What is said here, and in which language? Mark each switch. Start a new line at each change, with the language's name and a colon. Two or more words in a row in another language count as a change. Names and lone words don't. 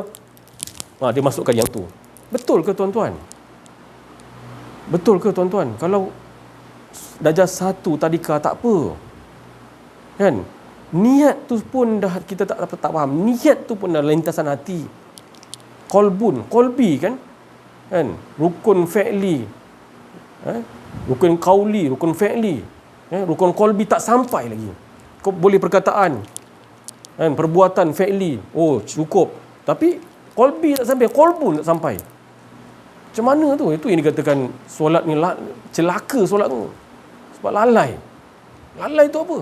Malay: Dia masukkan yang tu. Betul ke tuan-tuan? Betul ke tuan-tuan? Kalau darjah 1 tadika tak apa. Kan? Niat tu pun dah kita tak faham. Niat tu pun dah lintasan hati. Kolbi kan? Rukun fi'li, rukun qauli, rukun fi'li, rukun qalbi tak sampai lagi. Kau boleh perkataan, perbuatan fi'li, cukup, tapi qalbi tak sampai, qalbun tak sampai. Macam mana tu? Itu yang dikatakan solat ni celaka solat tu. Sebab lalai tu apa?